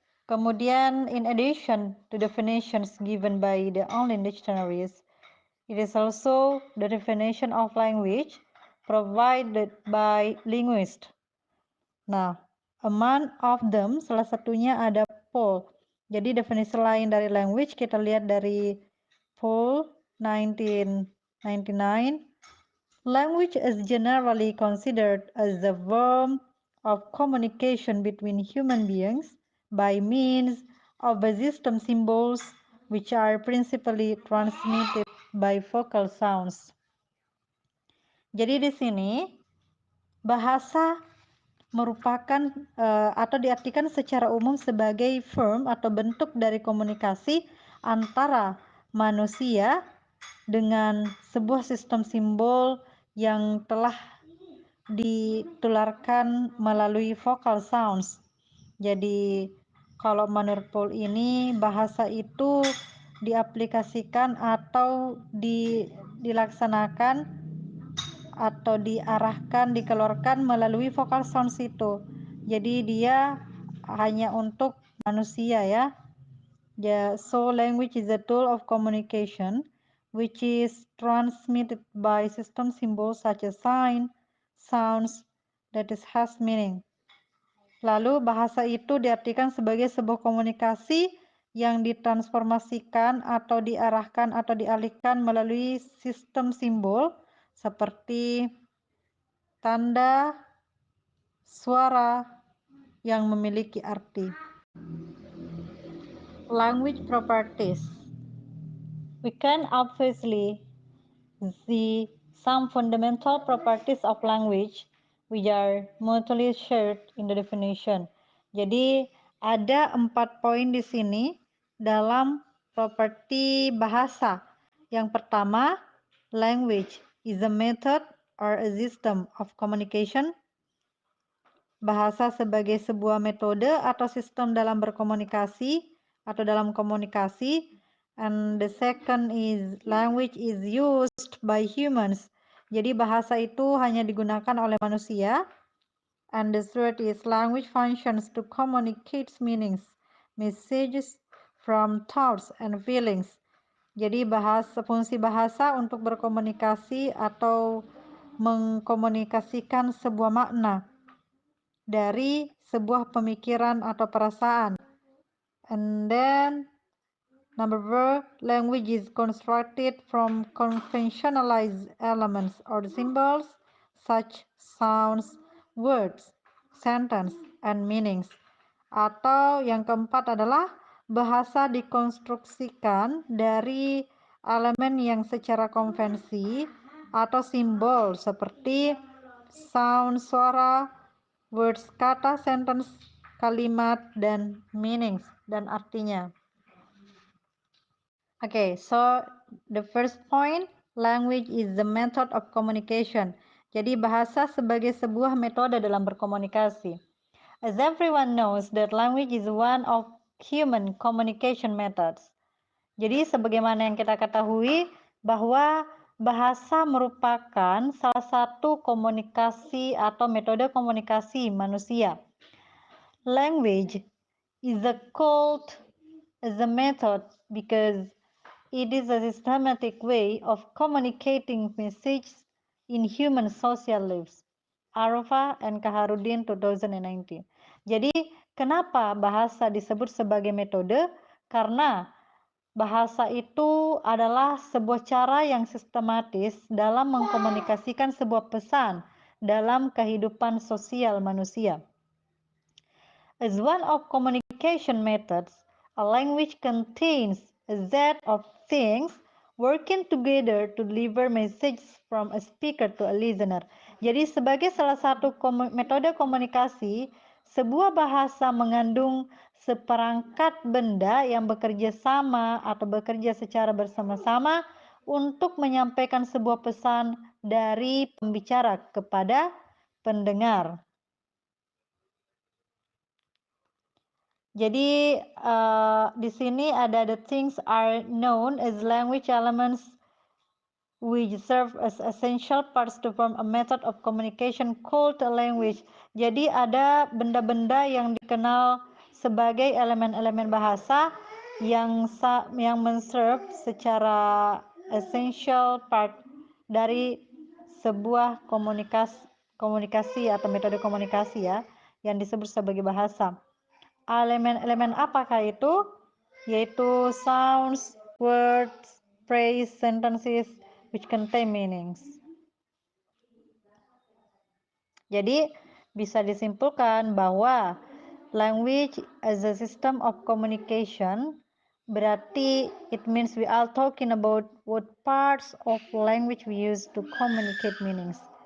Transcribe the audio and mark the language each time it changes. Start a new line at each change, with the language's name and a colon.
Indonesian: Kemudian,
English: in addition to definitions given by the online dictionaries, it is also the definition of language provided by linguists.
Indonesian: Nah,
English: among of them,
Indonesian: salah satunya ada Paul. Jadi definisi lain dari language kita lihat dari Paul 1999.
English: Language is generally considered as the form of communication between human beings by means of the system symbols which are principally transmitted by vocal sounds.
Indonesian: Jadi di sini bahasa merupakan atau diartikan secara umum sebagai form atau bentuk dari komunikasi antara manusia dengan sebuah sistem simbol yang telah ditularkan melalui vocal sounds. Jadi kalau menurut Paul ini bahasa itu diaplikasikan atau dilaksanakan atau diarahkan, dikeluarkan melalui vocal sounds itu. Jadi dia hanya untuk manusia ya.
English: So language is a tool of communication which is transmitted by system symbols such as sign, sounds that has meaning.
Indonesian: Lalu bahasa itu diartikan sebagai sebuah komunikasi yang ditransformasikan atau diarahkan atau dialihkan melalui sistem simbol seperti tanda, suara yang memiliki arti.
English: Language properties. We can obviously see some fundamental properties of language which are mutually shared in the definition.
Indonesian: Jadi ada 4 poin di sini dalam properti bahasa. Yang pertama,
English: language is a method or a system of communication.
Indonesian: Bahasa sebagai sebuah metode atau sistem dalam berkomunikasi atau dalam komunikasi.
English: And the second is language is used by humans.
Indonesian: Jadi bahasa itu hanya digunakan oleh manusia.
English: And the third is language functions to communicate meanings, messages from thoughts and feelings.
Indonesian: Jadi fungsi bahasa untuk berkomunikasi atau mengkomunikasikan sebuah makna dari sebuah pemikiran atau perasaan.
English: And then number 4, language is constructed from conventionalized elements or symbols such sounds, words, sentence, and meanings.
Indonesian: Atau yang keempat adalah bahasa dikonstruksikan dari elemen yang secara konvensi atau simbol seperti sound, suara, words, kata, sentence, kalimat, dan meanings, dan artinya.
English: Okay, so the first point, language is the method of communication.
Indonesian: Jadi bahasa sebagai sebuah metode dalam berkomunikasi.
English: As everyone knows that language is one of human communication methods.
Indonesian: Jadi sebagaimana yang kita ketahui bahwa bahasa merupakan salah satu komunikasi atau metode komunikasi manusia.
English: Language is called as a method because it is a systematic way of communicating messages in human social lives. Arfa and Kaharudin 2019.
Indonesian: Jadi kenapa bahasa disebut sebagai metode? Karena bahasa itu adalah sebuah cara yang sistematis dalam mengkomunikasikan sebuah pesan dalam kehidupan sosial manusia.
English: As one of communication methods, a language contains a set of things working together to deliver messages from a speaker to a listener.
Indonesian: Jadi sebagai salah satu metode komunikasi, sebuah bahasa mengandung seperangkat benda yang bekerja sama atau bekerja secara bersama-sama untuk menyampaikan sebuah pesan dari pembicara kepada pendengar. Jadi di sini ada
English: the things are known as language elements which serve as essential parts to form a method of communication called a language.
Indonesian: Jadi ada benda-benda yang dikenal sebagai elemen-elemen bahasa yang menserve secara essential part dari sebuah komunikasi atau metode komunikasi ya yang disebut sebagai bahasa. Elemen-elemen apakah itu? Yaitu
English: sounds, words, phrase, sentences, which contain meanings.
Indonesian: Jadi bisa disimpulkan bahwa
English: language as a system of communication
Indonesian: berarti
English: it means we are talking about what parts of language we use to communicate meanings.